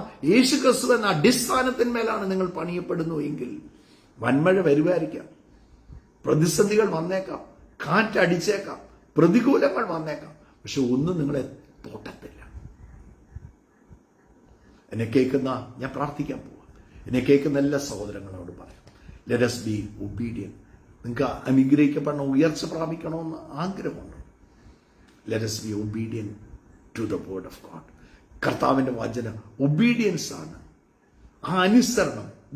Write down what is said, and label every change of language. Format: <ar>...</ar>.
<ml>യേശു ക്രിസ്തു എന്ന അടിസ്ഥാനത്തിന്മേലാണ് നിങ്ങൾ പണിയപ്പെടുന്നു എങ്കിൽ വൻമഴ വരുമായിരിക്കാം, പ്രതിസന്ധികൾ വന്നേക്കാം, കാറ്റടിച്ചേക്കാം, പ്രതികൂലങ്ങൾ വന്നേക്കാം, പക്ഷെ ഒന്നും നിങ്ങളെ തോട്ടത്തില്ല. എന്നെ കേൾക്കുന്ന, ഞാൻ പ്രാർത്ഥിക്കാൻ പോവാം, എന്നെ കേൾക്കുന്ന എല്ലാ സഹോദരങ്ങളോട് പറയാം,</ml> <en>Let us be obedient.</en> <ml>നിങ്ങൾക്ക് അനുഗ്രഹിക്കപ്പെടണം, ഉയർച്ച പ്രാപിക്കണമെന്ന് ആഗ്രഹമുണ്ട്.</ml> <en>Let us be obedient to the word of God.</en> <ml>കർത്താവിന്റെ വചനം ഒബീഡിയൻസ് ആണ്, ആ അനുസരണം.</ml>